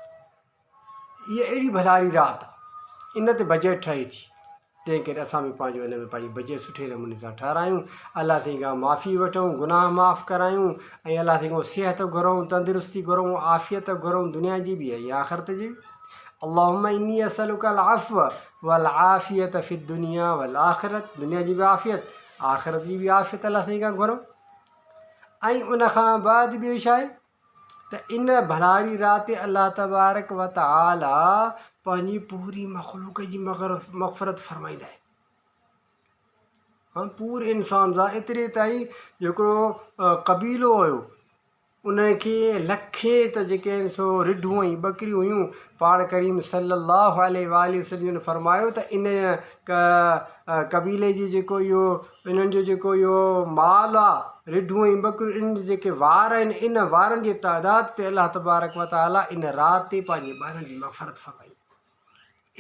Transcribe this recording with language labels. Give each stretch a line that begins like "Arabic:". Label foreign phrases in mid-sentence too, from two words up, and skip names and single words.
Sindhi: इहा अहिड़ी भलारी राति आहे, इन ते बजट ठहे थी। तंहिं करे असां बि पंहिंजो हिन में पंहिंजी बजट सुठे नमूने सां ठारायूं, अल्लाह साईं खां माफ़ी वठूं, गुनाह माफ़ु करायूं, ऐं अल्लाह साईं खां सिहत घुरूं, तंदुरुस्ती घुरूं, आफ़ियत घुरूं, दुनिया जी बि ऐं आख़िरत जी बि।
Arabic: اللهم إني أسألك العفو والعافية في الدنيا والآخرة,
Sindhi: दुनिया जी बि आफ़ियत, आख़िरत जी बि आफ़ियत अल्लाह साईं खां घुरूं। ऐं उनखां बाद ॿियो छा आहे त इन भलारी राति
Arabic: الله تبارك وتعالى
Sindhi: पंहिंजी पूरी मख़लूक़ जी मग़फ़िरत फ़रमाईंदा आहिनि। पूरे इंसान सां एतिरे ताईं हिकिड़ो क़बीलो हुयो, उनखे लखे त जेके आहिनि सो रिढूं ऐं ॿकरियूं हुयूं। पाण करीम
Arabic: صلى الله عليه وسلم
Sindhi: फरमायो त इन कबीले जी जेको इहो इन्हनि जो जेको इहो माल आहे, रिढूं ऐं ॿकरियूं, इन जेके वार आहिनि, इन वारनि जी तइदाद ते
Arabic: الله تبارك وتعالى
Sindhi: इन राति ते पंहिंजे ॿारनि जी मग़फ़रत फरमाईंदा।